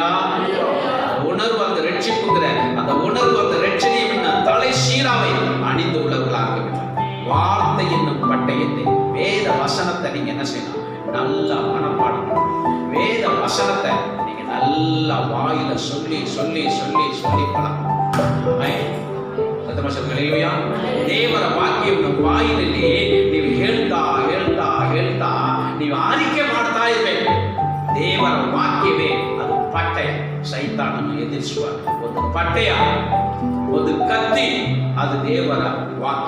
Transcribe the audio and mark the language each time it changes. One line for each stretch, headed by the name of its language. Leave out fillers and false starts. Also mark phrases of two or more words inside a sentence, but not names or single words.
Tamil: உணர்வு, அந்த ரட்சிப்புங்கிற அந்த உணர்வு, அந்த ரட்சணியம் தலை சீராவை அணிந்து உள்ளவர்களாக வேண்டும். வார்த்தை என்னும் பட்டயத்தை, வேத வசனத்தை நீங்க என்ன செய்யணும்? நல்லா மனப்பாடம் பண்ணணும். வேத வசனத்தை நீங்க நல்லா வாயில சொல்லி சொல்லி சொல்லி சொல்லி பழக்கணும்.
Kannada: ದೇವರ ವಾಕ್ಯವನ್ನು ಬಾಯಿನಲ್ಲಿ ನೀವು ಹೇಳ್ತಾ ಹೇಳ್ತಾ ಹೇಳ್ತಾ ನೀವು ಆರಿಕೆ ಮಾಡ್ತಾ ಇರಬೇಕು. ದೇವರ ವಾಕ್ಯವೇ ಅದು ಪಟ್ಟಯ, ಸೈತಾನನ್ನು ಎದುರಿಸುವ ಒಂದು ಪಟ್ಟಯ, ಒಂದು ಕತ್ತಿ, ಅದು ದೇವರ ವಾಕ್ಯ.